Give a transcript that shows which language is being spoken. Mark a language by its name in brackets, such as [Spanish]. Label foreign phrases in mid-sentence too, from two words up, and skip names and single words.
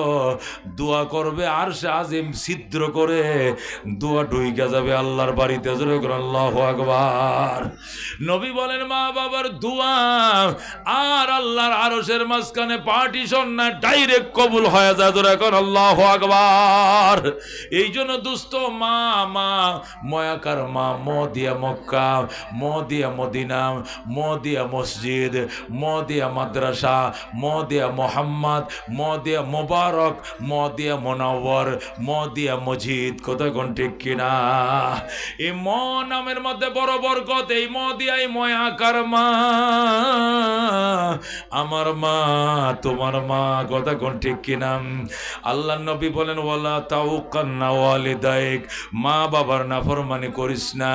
[Bangla] দোয়া করবে আর সে আজিম ছিদ্র করে দোয়া ঢুইকা যাবে আল্লাহর বাড়িতে। [Arabic] الله أكبر. [Bangla] নবী বলেন মা বাবার দোয়া আর আল্লাহর আরশের মাঝখানে পার্টিশন না, ডাইরেক্ট কবুল হয়ে যায়। এখন [Arabic] الله أكبر. [Bangla] এই জন্য দুস্থ মা মা ময়াকার মা, ম দিয়া মক্কা, ম দিয়া মদিনা, ম দিয়া মসজিদ, ম দিয়া মাদ্রাসা, ম দিয়া মোহাম্মদ, ম দিয়া মোবারক, ম দিয়া মোনাওয়ার, ম দিয়া মজিদ। কোথায় কোন ঠিক কিনা? এই ম নামের মধ্যে বড় বরকত, এই ম দিয়াই ময়াকার মা, আমার মা তোমার মা। কথা কোন ঠিক কিনা? আল্লাহ নবী বলেন [Arabic] ولا تعقن والديك, [Bangla] মা বাবার নাফরমানি করিস না।